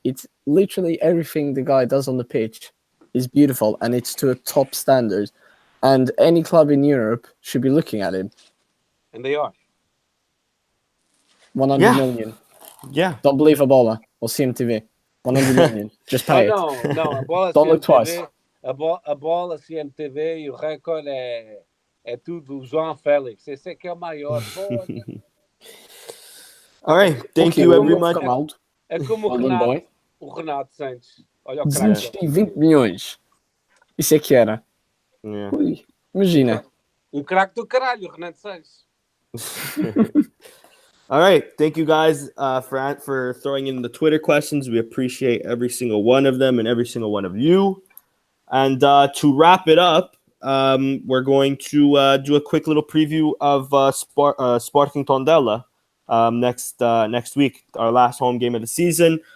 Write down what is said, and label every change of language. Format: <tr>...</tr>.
<en>It's literally everything the guy does on the pitch is beautiful, and it's to a top standard. And any club in Europe should be looking at him. And they are. 100 million. Yeah. Don't believe a baller or CMTV. 100 million. Just pay it. No. A bola Don't CMTV, look twice.</en> <pt>A bola CMTV e o recorde é tudo João Félix. Esse aqui é o maior.</pt> <en>All right. Thank you very much.</en> <pt>É como o Renato Santos. Olha o craque. 220 milhões. Isso é que era.</pt> <en>Yeah.</en> <pt>Ui, imagina. Um craque do caralho, o Renato Santos.</pt> <en>All right. Thank you guys for throwing in the Twitter questions. We appreciate every single one of them and every single one of you. And to wrap it up, we're going to do a quick little preview of Sporting Tondela next week, our last home game of the season.</en>